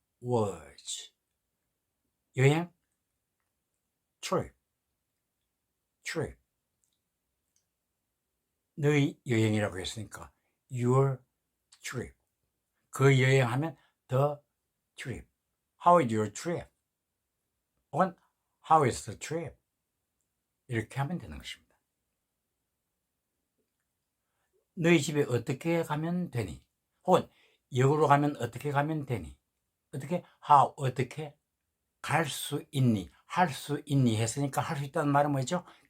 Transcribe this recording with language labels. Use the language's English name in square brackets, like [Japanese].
[English] was. 여행? trip. trip. [Korean] 너의 여행이라고 했으니까 your trip. 그 여행하면 the trip. [English] How is your trip? 혹은 how is the trip? [Korean] 이렇게 하면 되는 것입니다. 너희 집에 어떻게 가면 되니? 혹은 역으로 가면 어떻게 가면 되니? 어떻게? how, 어떻게? 갈 수 있니? 할 수 있니? 했으니까 할 수 있다는 말은 뭐죠?